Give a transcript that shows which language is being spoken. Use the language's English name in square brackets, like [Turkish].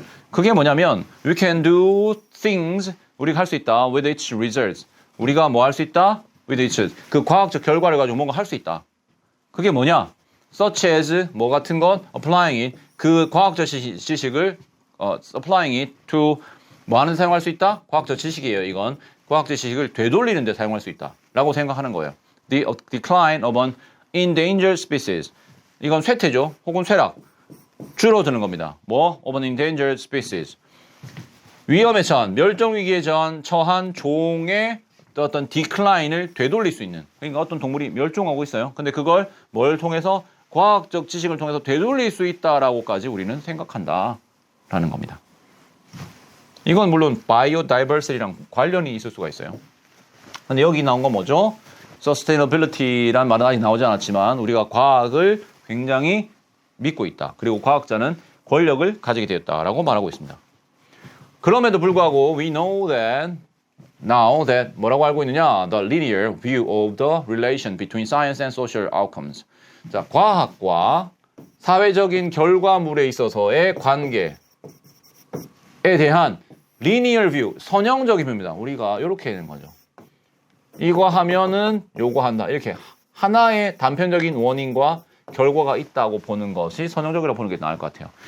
[English] 그게 뭐냐면 we can do things [Korean] 우리가 할 수 있다 [English] with its results. [Korean] 우리가 뭐 할 수 있다? [English] with its [Korean] 그 과학적 결과를 가지고 뭔가 할 수 있다. 그게 뭐냐? [English] such as [Korean] 뭐 같은 것 applying it 그 과학적 지식을 [English] applying it to [Korean] 뭐 하는 사용할 수 있다? 과학적 지식이에요. 이건 과학적 지식을 되돌리는 데 사용할 수 있다. 라고 생각하는 거예요. [English] The decline of an endangered species. [Korean] 이건 쇠퇴죠. 혹은 쇠락. 줄어드는 겁니다. 뭐? [English] of an endangered species. [Korean] 위험에 처한, 멸종위기에 처한 종의 어떤 decline을 되돌릴 수 있는. 그러니까 어떤 동물이 멸종하고 있어요. 근데 그걸 뭘 통해서? 과학적 지식을 통해서 되돌릴 수 있다라고까지 우리는 생각한다라는 겁니다. 이건 물론 바이오다이버시티랑 관련이 있을 수가 있어요. 근데 여기 나온 건 뭐죠? sustainability란 말은 아직 나오지 않았지만 우리가 과학을 굉장히 믿고 있다. 그리고 과학자는 권력을 가지게 되었다라고 말하고 있습니다. 그럼에도 불구하고 [English] we know that now that [Korean] 뭐라고 알고 있느냐? [English] The linear view of the relation between science and social outcomes. [Korean] 자, 과학과 사회적인 결과물에 있어서의 관계에 대한 linear view, 선형적인 뷰입니다. 우리가 이렇게 되는 거죠. 이거 하면은 요거 한다. 이렇게 하나의 단편적인 원인과 결과가 있다고 보는 것이 선형적이라고 보는 게 나을 것 같아요.